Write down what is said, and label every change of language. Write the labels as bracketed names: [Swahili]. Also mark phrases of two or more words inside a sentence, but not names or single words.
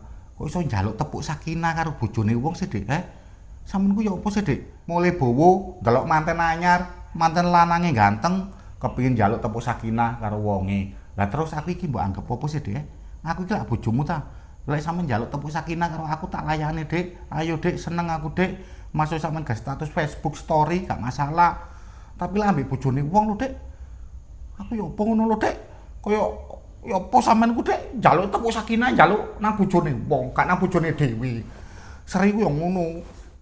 [Javanese] Kok iso njaluk tepuk sakinah karo bojone wong sih, Dik? Sampeyan ku ya apa sih, Dik? Mulai bowo ndelok manten anyar, manten lanange ganteng, kepengin njaluk tepuk sakinah karo wonge. Lah terus aku iki mbok anggap apa sih, Dik? Aku iki lak bojomu ta. Lek sampeyan njaluk tepuk sakinah karo aku tak layani, Dik. Ayo, Dik, seneng aku, Dik. Masuk sampeyan gawe status Facebook story gak masalah. Tapi lah ambek bojone wong lho, Dik. Aku ya apa ngono lho, Dik. Kaya ya apa sampean ku, Dik, njaluk tepuk sakinah njaluk nang bojone wong, gak nang bojone dhewe. Seri ku ya ngono.